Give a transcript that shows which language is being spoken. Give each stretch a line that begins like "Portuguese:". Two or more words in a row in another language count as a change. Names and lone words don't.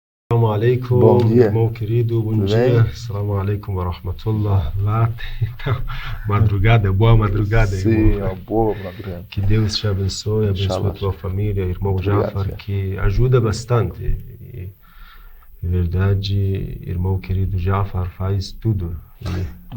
Portuguese: Assalamu Bom alaikum, dia. irmão querido, bom Tudo dia. bem?
Arabic: السلام عليكم ورحمة الله.
Portuguese: Lá, então, madrugada, boa madrugada, Sim, irmão. uma boa madrugada. Que Deus te abençoe, abençoe a Inshallah. tua família, irmão Muito obrigado, Jafar, Sheikh. que ajuda bastante. E, de verdade, irmão querido Jafar faz tudo e